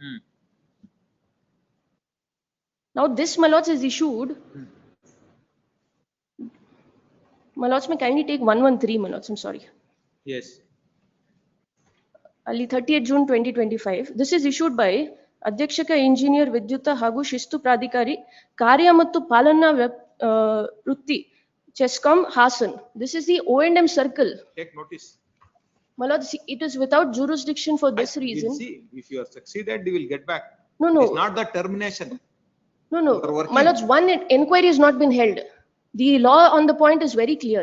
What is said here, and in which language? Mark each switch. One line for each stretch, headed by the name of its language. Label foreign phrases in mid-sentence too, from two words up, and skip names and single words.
English: Now this, my lords, is issued. My lords, may kindly take 113, my lords, I'm sorry. Yes. Ali 30th June 2025. This is issued by Adhyakshaka Engineer Vidyuta Hagu Shistu Pradhikari, Karya Mattu Palana Vrutti, Chescom Hasan. This is the O&M circle. Take notice. My lords, it is without jurisdiction for this reason. We'll see. If you are succeeded, you will get back. No. It's not the termination. No. You are working. My lords, one inquiry has not been held. The law on the point is very clear.